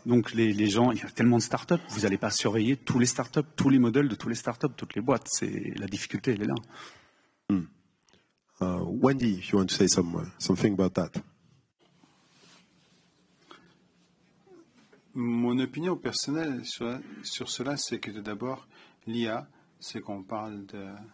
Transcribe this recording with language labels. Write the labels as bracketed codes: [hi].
[fr] Donc les gens, il y a tellement de startups, vous n'allez pas surveiller tous les startups, tous les modèles de tous les startups, toutes les boîtes. C'est la difficulté, elle est là. [en] Wendy, if you want to say something about that. [fr] Mon opinion personnelle sur cela, c'est que d'abord, l'IA, c'est qu'on parle de...